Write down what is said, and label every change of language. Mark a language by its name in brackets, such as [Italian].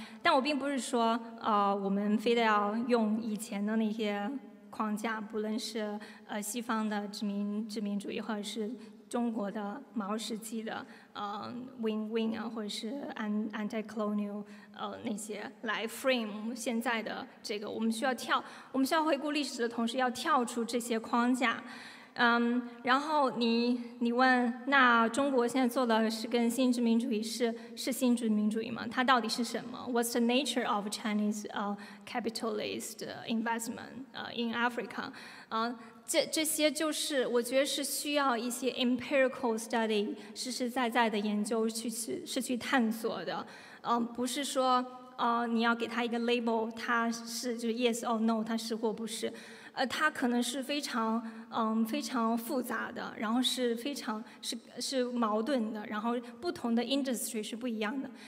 [Chinese] 但我并不是说我们非得要用以前的那些框架，不论是西方的殖民主义，或者是中国的毛时期的win-win 或者是 anti-colonial 那些来 frame 现在的这个。我们需要回顾历史的同时，要跳出这些框架。然后你问，那中国现在做的是跟新殖民主义是新殖民主义吗？它到底是什么 ？ [English] What's the nature of Chinese capitalist investment in Africa？ [Chinese] 这些就是我觉得是需要一些 empirical study 实实在在的研究去探索的。不是说你要给它一个 label， 它是就是 [English] yes or no， [Chinese] 它是或不是。它可能是非常复杂的，然后是非常是矛盾的，然后不同的 industry 是不一样的。